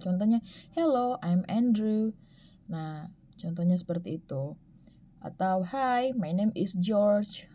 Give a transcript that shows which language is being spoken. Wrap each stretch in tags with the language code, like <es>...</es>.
<id>Contohnya,</id> <en>hello, I'm Andrew.</en> <id>Nah, contohnya seperti itu. Atau</id> <en>hi, my name is George.</en>